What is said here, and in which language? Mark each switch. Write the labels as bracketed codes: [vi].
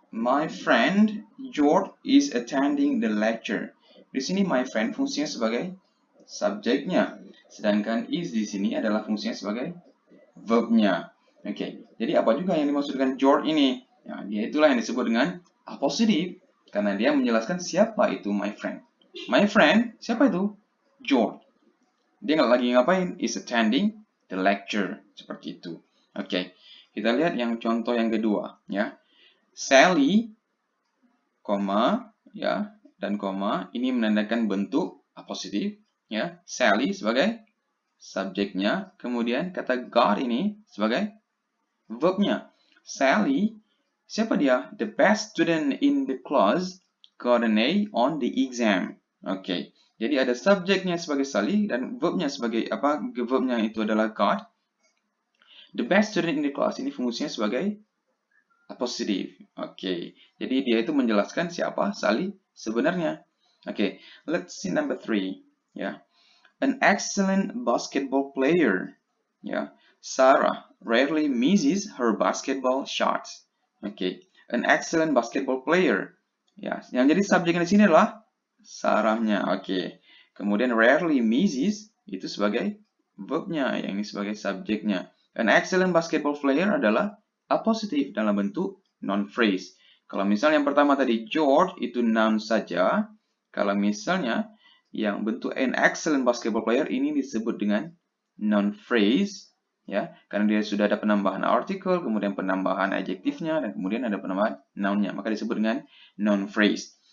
[en] My friend George is attending the lecture. [id] Di sini my friend fungsinya sebagai subjeknya, sedangkan is di sini adalah fungsinya sebagai verbnya. Oke, jadi apa juga yang dimaksud dengan George ini? Ya, dia itulah yang disebut dengan a positive karena dia menjelaskan siapa itu my friend. My friend, siapa itu? George. Dia nggak lagi ngapain? [en] Is attending the lecture. [id] Seperti itu. Oke, kita lihat yang contoh yang kedua. Ya, Sally, koma, ya, dan koma ini menandakan bentuk a positive. Ya, Sally sebagai subjeknya, kemudian kata God ini sebagai verbnya. Sally, siapa dia? [en] The best student in the class got an A on the exam. [id] Oke, jadi ada subjeknya sebagai Sally dan verbnya sebagai apa? Verbnya itu adalah got. [en] The best student in the class [id] ini fungsinya sebagai a positive. Oke, jadi dia itu menjelaskan siapa Sally sebenarnya. [en] Oke, let's see number 3. Ya, an excellent basketball player. Ya, Sarah rarely misses her basketball shots. Oke, an excellent basketball player. [id] Ya, yang jadi subjeknya di sini adalah Sarahnya. Oke, kemudian rarely misses itu sebagai verbnya, yang ini sebagai subjeknya. [en] An excellent basketball player [id] adalah a positive dalam bentuk noun phrase. Kalau misalnya yang pertama tadi George itu noun saja, kalau misalnya yang bentuk an excellent basketball player ini disebut dengan noun phrase, ya, karena dia sudah ada penambahan artikel, kemudian penambahan adjektifnya, dan kemudian ada penambahan nounnya, maka disebut dengan noun phrase.